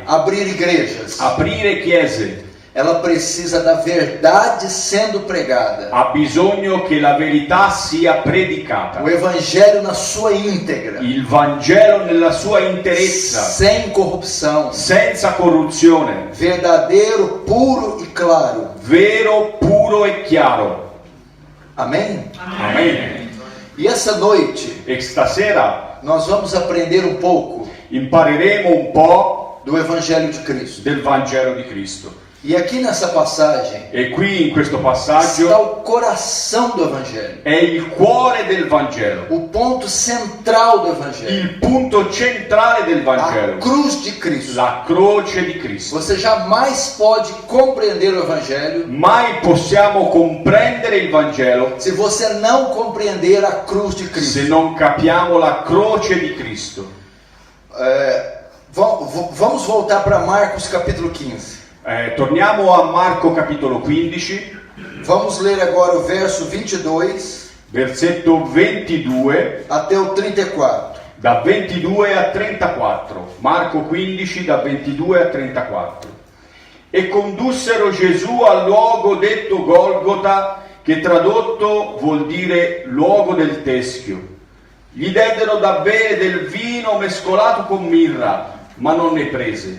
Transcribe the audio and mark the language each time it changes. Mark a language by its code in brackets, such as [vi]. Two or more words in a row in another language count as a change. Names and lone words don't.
[pt] abrir igrejas. [it] aprire chiese. [pt] Ela precisa da verdade sendo pregada, [it] Ha bisogno che la verità sia predicata. [pt] o Evangelho na sua íntegra, [it] Il Vangelo nella sua interezza, [pt] sem corrupção, [it] senza corruzione, [pt] verdadeiro, puro e claro. [it] vero, puro e chiaro. [pt] Amém? [it] Amen. [pt] E essa noite [it] E stasera [pt] nós vamos aprender um pouco [it] impareremo un po' [pt] do Evangelho de Cristo. [it] del Vangelo di Cristo. [pt] E aqui nessa passagem [it] E qui in questo [pt] está [it] passaggio [pt] o coração do Evangelho, [it] è il cuore del Vangelo, [pt] o ponto central do Evangelho, [it] il punto centrale del [pt] a [it] Vangelo, [pt] cruz de Cristo. [it] la croce di Cristo. [pt] Você jamais pode compreender o Evangelho [it] Mai possiamo comprendere il Vangelo [pt] se você não compreender a cruz de Cristo. [it] se non capiamo la croce di Cristo. [pt] Vamos voltar para Marcos capítulo 15. [it] Torniamo a Marco capitolo 15, [pt] Vamos ler agora o verso 22 [it] versetto 22, [pt] até o 34. [it] da 22 a 34. Marco 15, da 22 a 34. E condussero Gesù al luogo detto Golgota, che tradotto vuol dire luogo del teschio. Gli diedero da bere del vino mescolato con mirra, ma non ne prese.